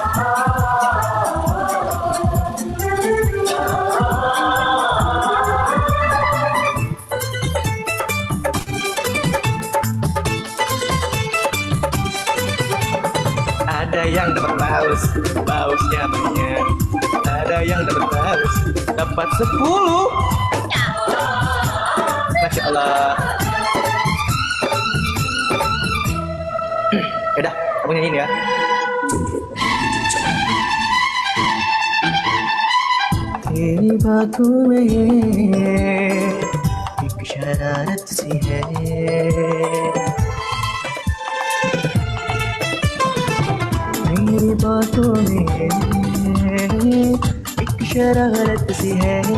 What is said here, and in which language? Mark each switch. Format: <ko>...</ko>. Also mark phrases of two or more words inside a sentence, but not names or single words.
<id>Ada yang dapat pausnya banyak. Ada yang dapat 10.</id> <ar>ما شاء الله.</ar> <id>Udah, kamu nyanyiin ya.</id> <hi>तेरी बातों में एक शरारत सी है तेरी बातों में एक शरारत सी है</hi>